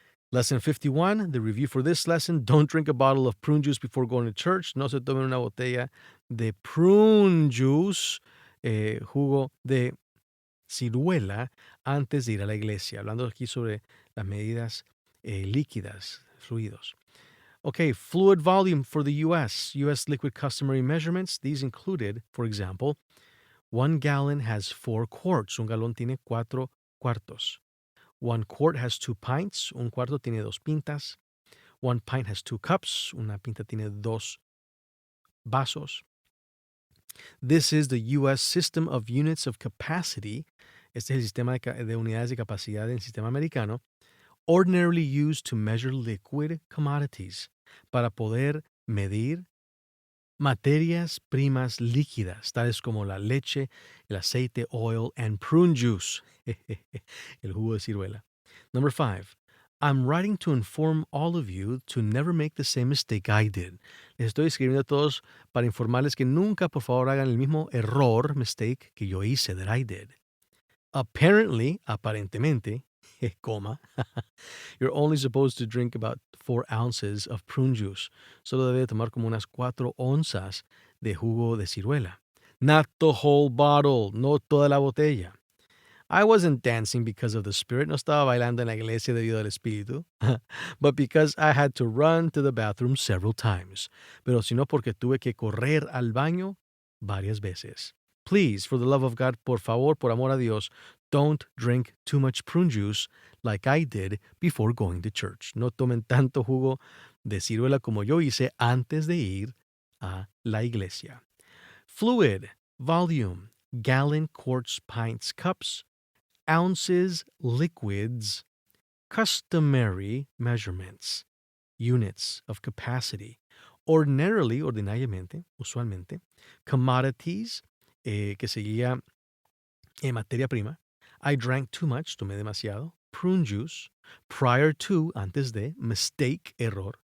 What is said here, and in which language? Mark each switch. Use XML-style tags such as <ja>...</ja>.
<en>Lesson 51, the review for this lesson. Don't drink a bottle of prune juice before going to church.</en> <es>No se tomen una botella de prune juice, jugo de ciruela, antes de ir a la iglesia. Hablando aquí sobre las medidas líquidas, fluidos.</es> <en>Okay, fluid volume for the U.S. U.S. liquid customary measurements. These included, for example, 1 gallon has 4 quarts.</en> <es>Un galón tiene 4 cuartos.</es> <en>1 quart has 2 pints.</en> <es>Un cuarto tiene 2 pintas.</es> <en>1 pint has 2 cups.</en> <es>Una pinta tiene 2 vasos.</es> <en>This is the U.S. system of units of capacity.</en> <es>Este es el sistema de unidades de capacidad del sistema americano.</es> <en>Ordinarily used to measure liquid commodities.</en> <es>Para poder medir materias primas líquidas, tales como la leche, el aceite,</es> <en>oil, and prune juice,</en> <es>el jugo de ciruela.</es> <en>Number 5, I'm writing to inform all of you to never make the same mistake I did.</en> <es>Les estoy escribiendo a todos para informarles que nunca, por favor, hagan el mismo error, mistake, que yo hice,</es> <en>that I did. Apparently, aparentemente, coma, you're only supposed to drink about 4 ounces of prune juice.</en> <es>Solo debe tomar como unas 4 onzas de jugo de ciruela.</es> <en>Not the whole bottle,</en> <es>no toda la botella.</es> <en>I wasn't dancing because of the Spirit,</en> <es>no estaba bailando en la iglesia debido al Espíritu,</es> <en>but because I had to run to the bathroom several times.</en> <es>Pero sino porque tuve que correr al baño varias veces.</es> <en>Please, for the love of God,</en> <es>por favor, por amor a Dios,</es> <en>don't drink too much prune juice like I did before going to church.</en> <es>No tomen tanto jugo de ciruela como yo hice antes de ir a la iglesia.</es> <en>Fluid, volume, gallon, quarts, pints, cups, ounces, liquids, customary measurements, units of capacity, ordinarily,</en> <es>ordinariamente, usualmente,</es> <en>commodities,</en> <es>que seguía materia prima,</es> <en>I drank too much,</en> <es>tomé demasiado,</es> <en>prune juice, prior to,</en> <es>antes de,</es> <en>mistake, error,</en>